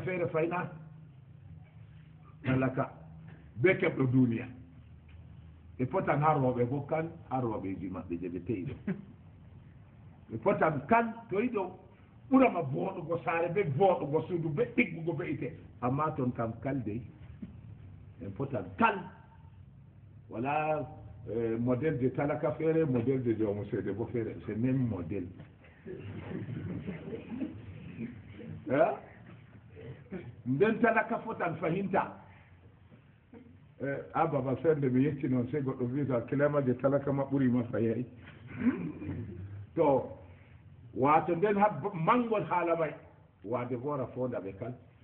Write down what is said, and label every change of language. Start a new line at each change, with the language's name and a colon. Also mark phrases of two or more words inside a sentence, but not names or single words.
Fula: feere fayna talaka be keɓɗo duniya ɓe potan ha rooɓe bo ha rooɓeji maɓɓe je ɓe teyi ɗo ɓe potan kal to yiɗo ɓurama booɗugo saare ɓe booɗugo suudu ɓe ɗiggugo ɓe ite amma toon kam kalde en fotan kal wala
French: modèle de
Fula: talaka feere
French: modèle de
Fula: joomu seede bo feere
French: c'est même modèle
Fula: nden talaka fotan fahinta a baba ferde mi yetti noon sey goɗɗo wiita kilamaje talaka ma ɓurima fayay to wato nden ha mangol haala may waade boora fonda ɓe kal